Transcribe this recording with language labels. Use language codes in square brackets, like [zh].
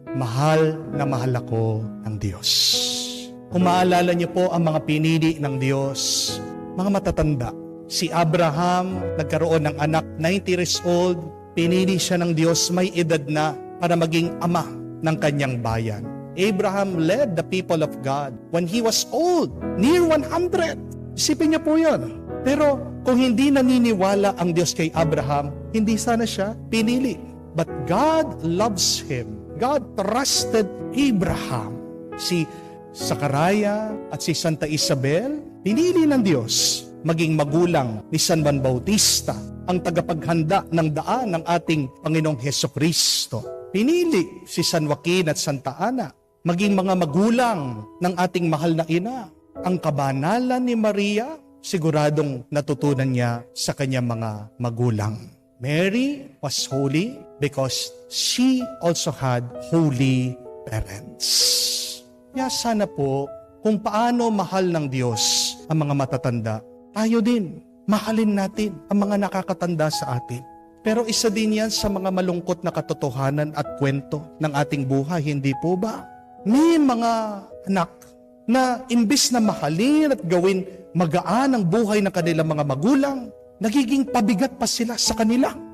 [tl] mahal ako ng Diyos. Kung maalala niyo po ang mga pinili ng Diyos, mga matatanda, si Abraham nagkaroon ng anak, 90 years old, pinili siya ng Diyos, may edad na para maging ama ng kanyang bayan. [en] Abraham led the people of God when he was old, near 100. [tl] Isipin niyo po yun. Pero kung hindi naniniwala ang Diyos kay Abraham, hindi sana siya pinili. [en] But God loves him. God trusted Abraham. [tl] Si Sakaraya at si Santa Isabel, pinili ng Diyos maging magulang ni San Juan Bautista, ang tagapaghanda ng daan ng ating Panginoong Hesukristo. Pinili si San Joaquin at Santa Ana maging mga magulang ng ating mahal na ina. Ang kabanalan ni Maria, siguradong natutunan niya sa kanyang mga magulang. [en] Mary was holy because she also had holy parents. [tl] Kaya sana po, kung paano mahal ng Diyos ang mga matatanda, tayo din, mahalin natin ang mga nakakatanda sa atin. Pero isa din yan sa mga malungkot na katotohanan at kwento ng ating buhay, hindi po ba? May mga anak na imbis na mahalin at gawin magaan ang buhay ng kanilang mga magulang, nagiging pabigat pa sila sa kanila.